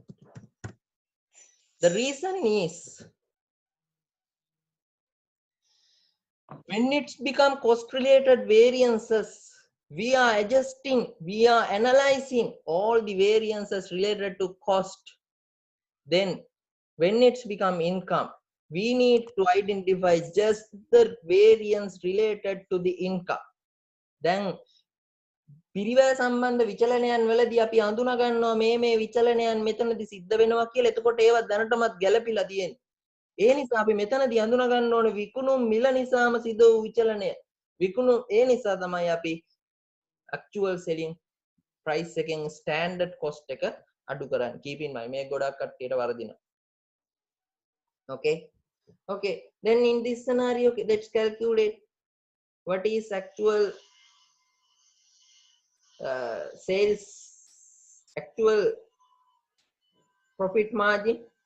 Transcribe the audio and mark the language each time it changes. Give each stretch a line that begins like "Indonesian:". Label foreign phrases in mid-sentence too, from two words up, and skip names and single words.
English: The reason is when it's become cost related variances, we are adjusting, we are analyzing all the variances related to cost. Then when it's become income, we need to identify just the variance related to the income.
Sinhala: Then පිරිවැය සම්බන්ධ විචලනයන් වලදී අපි අඳුනා ගන්නවා මේ විචලනයන් මෙතනදී සිද්ධ වෙනවා කියලා. එතකොට ඒවා දැනටමත් ගැළපිලා තියෙනවා. ඒ නිසා අපි මෙතනදී අඳුනා ගන්න ඕනේ විකුණුම් මිල නිසාම සිදු වූ විචලනය. විකුණුම් ඒ නිසා තමයි අපි
English: actual selling price
Sinhala: එකෙන්
English: standard cost
Sinhala: එක අඩු කරන්නේ.
English: Keep in mind
Sinhala: මේ ගොඩක් කට්ටියට වරදිනවා.
English: Okay. Okay. Then in this scenario, let's calculate what is actual sales actual profit margin.